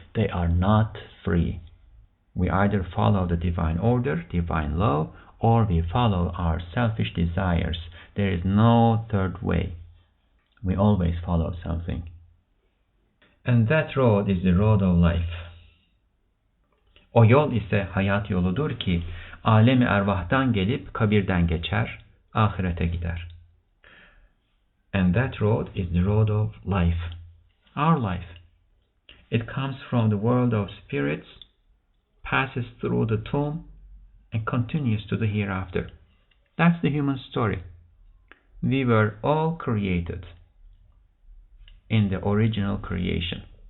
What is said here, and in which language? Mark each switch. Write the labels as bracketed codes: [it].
[en] They are not free. We either follow the divine order, divine law, or we follow our selfish desires. There is no third way. We always follow something. And that road is the road of life. [tr] O yol ise hayat yoludur ki, alemi ervahtan gelip kabirden geçer, ahirete gider. [en] And that road is the road of life, our life. It comes from the world of spirits, passes through the tomb, and continues to the hereafter. That's the human story. We were all created in the original creation.